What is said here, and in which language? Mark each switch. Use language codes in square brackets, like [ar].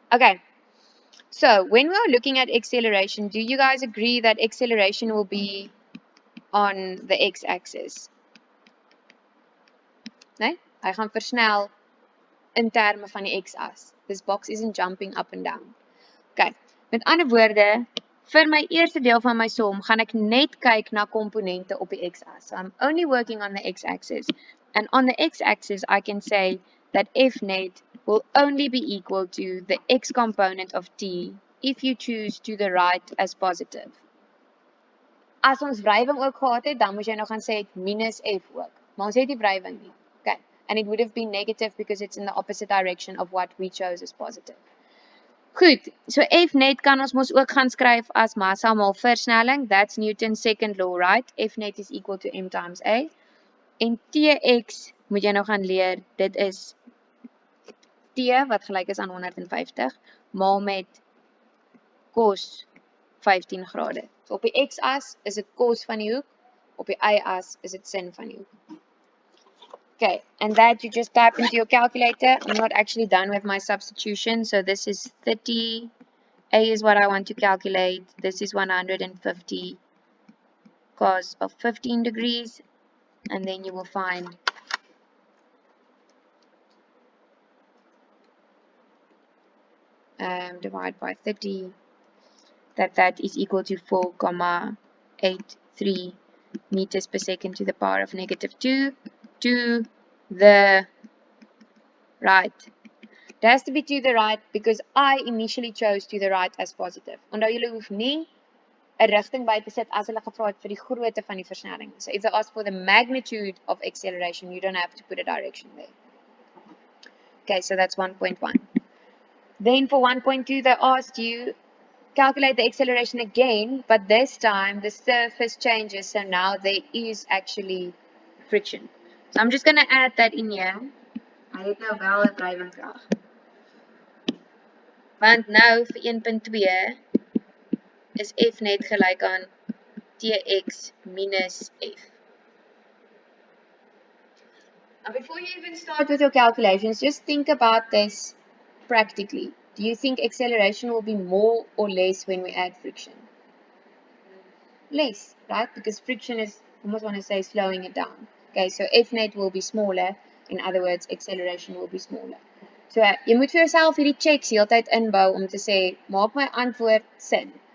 [en] Okay, so when we are looking at acceleration, do you guys agree that acceleration will be on the x-axis? [af] Nee? Hy gaan versnel in terme van die x-as. [en] This box isn't jumping up and down. [af] Okay, met ander woorde, vir my eerste deel van my som, gaan ek net kyk na komponente op die x-as. [en] So I'm only working on the x-axis. And on the x-axis, I can say that F net will only be equal to the x component of t if you choose to the right as positive. [af] As ons wrywing ook gehad het, dan moet jy nou gaan sê minus F ook. Maar ons het nie wrywing nie. Okay. [en] And it would have been negative because it's in the opposite direction of what we chose as positive. [af] Goed, so F net kan ons mos ook gaan skryf as massa maal versnelling. [en] That's Newton's second law, right? F net is equal to m times a. [af] En Tx moet jy nou gaan leer, dit is T wat gelyk is aan 150 maal met cos 15 grade. So op die x-as is dit cos van die hoek, op die y-as is dit sin van die hoek. [en] Okay, and that you just type into your calculator. I'm not actually done with my substitution, so this is 30, A is what I want to calculate, this is 150 cos of 15 degrees, and then you will find divide by 30, that is equal to 4,83 meters per second to the power of -2 to the right. It has to be to the right because I initially chose to the right as positive. [af] Onthou julle hoef nie 'n rigting by te sit as hulle gevra het vir die grootte van die versnelling. [en] So if they ask for the magnitude of acceleration, you don't have to put a direction there. Okay, so that's 1.1. Then for 1.2, they asked you calculate the acceleration again, but this time the surface changes, so now there is actually friction. So I'm just going to add that in here. [af] Hy het nou wel 'n drywingskrag. Want nou vir 1.2 is F net gelyk aan Tx minus F. [en] And before you even start with your calculations, just think about this practically. Do you think acceleration will be more or less when we add friction? Less, right? Because friction is, I almost want to say, slowing it down. Okay, so F net will be smaller. In other words, acceleration will be smaller. [af] So, jy moet vir jouself hierdie checks die hele tyd inbou om te sê, maak my antwoord sin.